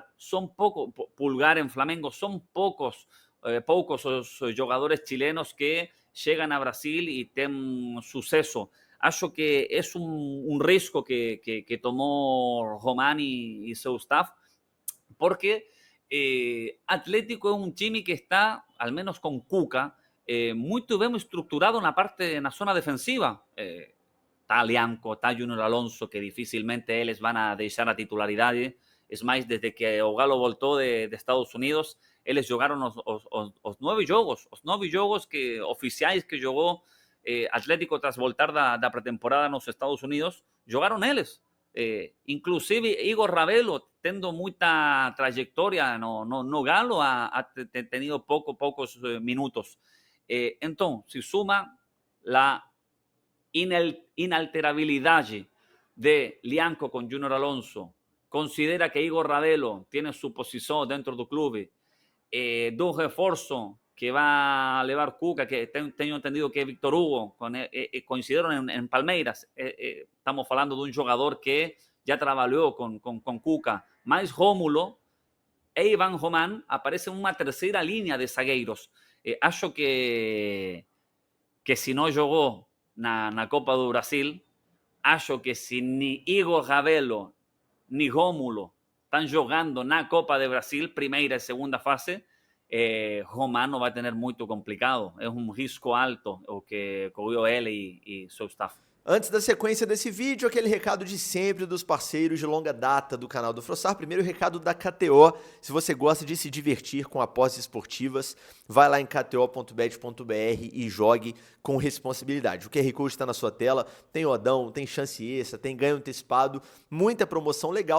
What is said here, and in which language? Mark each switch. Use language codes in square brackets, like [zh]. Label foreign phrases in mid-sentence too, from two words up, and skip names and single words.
[es] Son pocos, Pulgar en Flamengo, son pocos los jugadores chilenos que llegan a Brasil y tienen suceso. [pt] Acho que [es] es un riesgo que tomó Román y su staff, porque Atlético es un time que está, al menos con Cuca, [pt] muito bem estruturado na zona defensiva. Está Lianco, está Junior Alonso, que dificilmente eles van a deixar a titularidade. Es mais, desde que o Galo voltou de Estados Unidos, eles jogaron os 9 jogos. Os 9 jogos oficiais que jogou Atlético tras voltar da pretemporada nos Estados Unidos, jogaron eles. Inclusive Igor Ravelo, tendo muita trayectoria no Galo, [es] ha tenido pocos minutos. Entonces, si suma la inalterabilidad de Lianco con Junior Alonso, considera que Igor Ravelo tiene su posición dentro del club, de un refuerzo que va a llevar Cuca, que tengo entendido que es Víctor Hugo, coincidieron en Palmeiras. Estamos hablando de un jugador que ya trabajó con Cuca, más Rómulo e Iván Román, aparece una tercera línea de zagueiros. [pt] Acho que [es] si no jugó na Copa do Brasil, [pt] acho que [es] si ni Igor Ravelo ni Rómulo están jugando na Copa de Brasil, [pt] primeira e segunda fase, [es] Román no va a tener muito complicado. Es un risco alto [pt] o que [es] corrió él y su staff. [pt] Antes da sequência desse vídeo, aquele recado de sempre dos parceiros de longa data do canal do Frossar. Primeiro, o recado da KTO. Se você gosta de se divertir com apostas esportivas, vai lá em kto.bet.br e jogue com responsabilidade. O QR Code está na sua tela, tem odão, tem chance extra, tem ganho antecipado, muita promoção legal.